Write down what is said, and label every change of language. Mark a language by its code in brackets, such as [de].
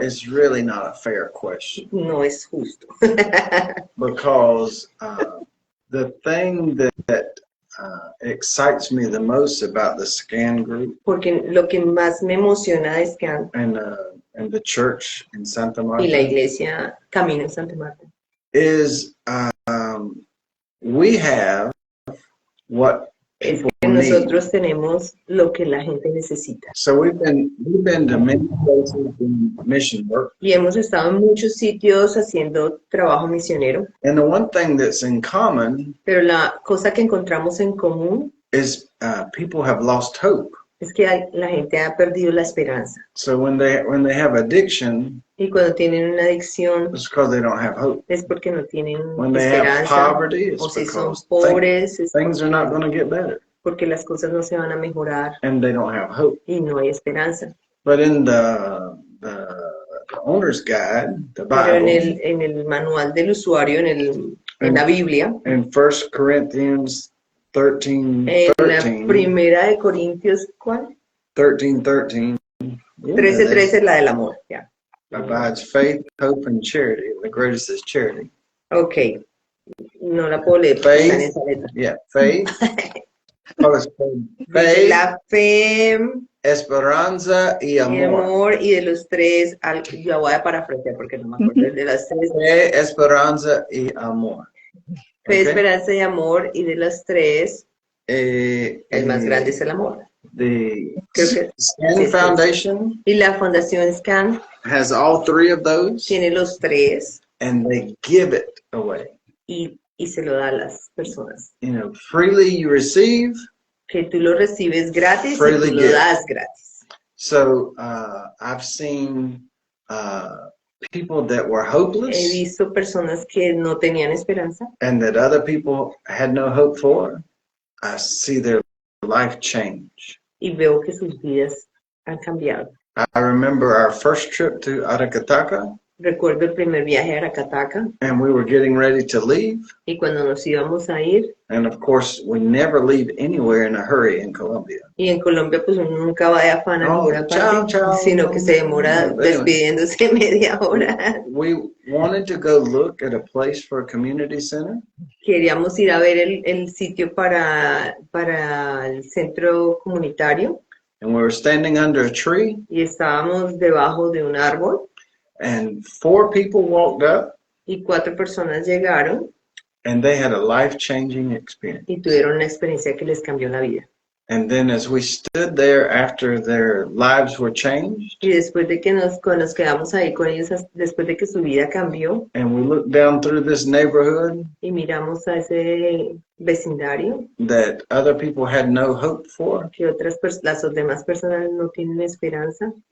[en] It's really not a fair question. [es] No es justo. [en] Because the thing that excites me the most about the SCAN group. [es] Porque lo que más me emociona de SCAN [en] and the church in Santa Marta. [es] Y la iglesia Camino en Santa Marta. [en] Is we have what [es] es que nosotros tenemos lo que la gente necesita. [en] So we've been to many places in mission work. [es] Y hemos estado en muchos sitios haciendo trabajo misionero. [en] And the one thing that's in common, [es] pero la cosa que encontramos en común, [en] is people have lost hope. [es] Es que la gente ha perdido la esperanza. [en] So when they have addiction, [es] y cuando tienen una adicción, [en] it's because they don't have hope. [es] Es porque no tienen [en] when [es] esperanza. [en] They have poverty, it's [es] o si son [en] because [es] pobres, [en] things are not going to get better. [es] Porque las cosas no se van a mejorar. [en] And they don't have hope. [es] Y no hay esperanza. [en] But in the owner's guide, the Bible, [es] pero en el manual del usuario, en la Biblia, [en] en 1 Corinthians 13:13, [es] la primera de Corintios, ¿cuál? [en] 13:13. [es] 13:13, la del amor, ya. [en] Abides faith, hope, and charity. The greatest is charity. [es] Okay. No la puedo leer. [en] Faith, yeah, faith. [es] Faith, la fe, esperanza y amor. Y de los tres, yo voy a parafrasear porque no me acuerdo de las tres. Fe, esperanza y amor. Fe, esperanza y amor, y de las tres, el más grande es el amor. [en] The SCAN Foundation [es] y la Fundación SCAN [en] has all three of those. [es] Tiene los tres. [en] And they give it away. [es] Y se lo da a las personas. [en] You know, freely you receive. [es] Que tú lo recibes gratis y tú lo das gratis. [en] So I've seen people that were hopeless. [es] He visto personas que no tenían esperanza. [en] And that other people had no hope for. I see their life change. [es] Y veo que sus vidas han cambiado. [en] I remember our first trip to Aracataca. [es] Recuerdo el primer viaje a Aracataca. [en] And we were getting ready to leave. [es] Y cuando nos íbamos a ir. [en] And of course, we never leave anywhere in a hurry in Colombia. [es] Y en Colombia, pues uno nunca va de afán a ninguna parte, sino que se demora despidiéndose media hora. [en] We wanted to go look at a place for a community center. [es] Queríamos ir a ver el sitio para el centro comunitario. [en] And we were standing under a tree. [es] Y estábamos debajo de un árbol. [en] And 4 people walked up. [es] Y 4 personas llegaron. [en] And they had a life-changing experience. [es] Y tuvieron una experiencia que les cambió la vida. [en] And then as we stood there after their lives were changed. [es] Y después de que nos quedamos ahí con ellos, después de que su vida cambió. [en] And we looked down through this neighborhood. [es] Y miramos a ese vecindario. [en] That other people had no hope for. [es] Que las demás personas no tienen esperanza.